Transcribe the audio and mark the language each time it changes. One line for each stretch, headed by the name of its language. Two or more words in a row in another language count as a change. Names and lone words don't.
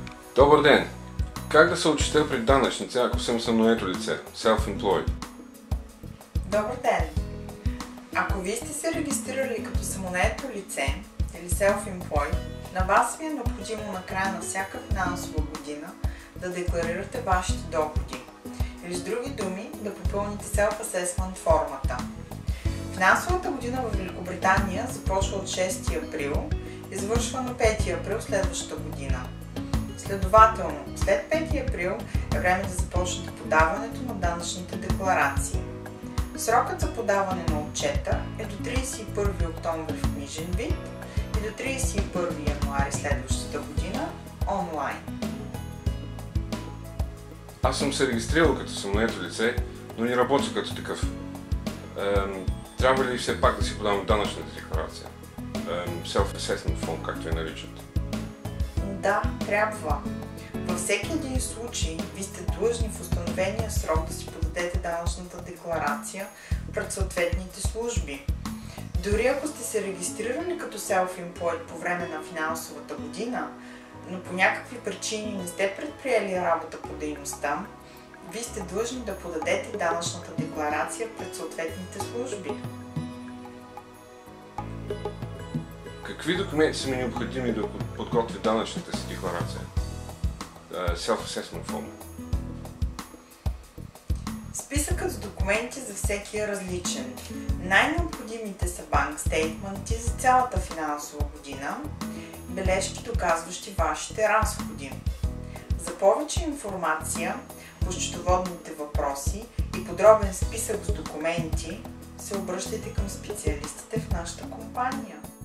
Bulgarian: Добър ден! Как да се отчета при данъчница, ако съм самонаето лице,
English: self-employed?
Bulgarian: Добър ден! Ако вие сте се регистрирали като самонаето лице или self-employed, на вас ви е необходимо на края на всяка финансова година да декларирате вашите доходи, или с други думи да попълните self-assessment формата. Финансовата година в Великобритания започва от 6 април и завършва на 5 април следващата година. Следователно, след 5 април е време да започнете подаването на данъчните декларации. Срокът за подаване на отчета е до 31 октомври в книжен вид и до 31 януари следващата година онлайн. Аз съм се регистрирал като самонаето лице, но не работя като такъв. Трябва ли все пак да си подавам данъчната декларация?
English: Self-assessment form,
Bulgarian: както я наричат. Да, трябва. Във всеки един случай ви сте длъжни в установения срок да си подадете данъчната декларация пред съответните служби. Дори ако сте се регистрирали като self-employed по време на финансовата година, но по някакви причини не сте предприели работа по дейността, вие сте длъжни да подадете данъчната декларация пред съответните служби. Какви документи са ми необходими да подготвя данъчната си декларация?
English: Self-assessment form.
Bulgarian: Списъкът с документи за всеки е различен. Най-необходимите са
English: bank statements
Bulgarian: за цялата финансова година, бележки доказващи вашите разходи. За повече информация по счетоводните въпроси и подробен списък с документи се обръщайте към специалистите в нашата компания.